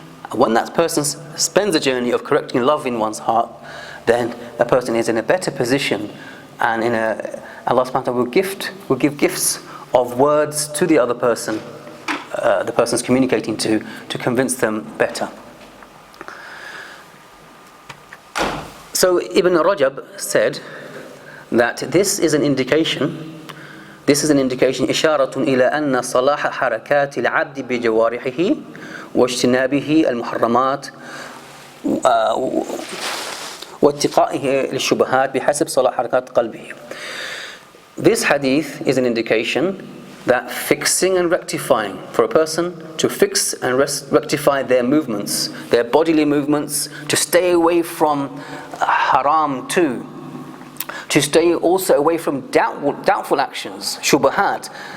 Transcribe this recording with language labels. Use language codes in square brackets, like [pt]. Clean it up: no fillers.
[en] And when that person spends a journey of correcting love in one's heart, then that person is in a better position, and Allah subhanahu wa ta'ala will give gifts of words to the other person, the person's communicating to convince them better. So Ibn Rajab said that this is an indication [ar] إشارة إلى أن صلاح حركات العبد بجوارحه واجتنابه المحرمات واتقائه للشبهات بحسب صلاح حركات قلبه. [en] This hadith is an indication that fixing and rectifying, for a person to fix and rectify their movements, their bodily movements, to stay away from haram too, to stay also away from doubtful actions, shubahat.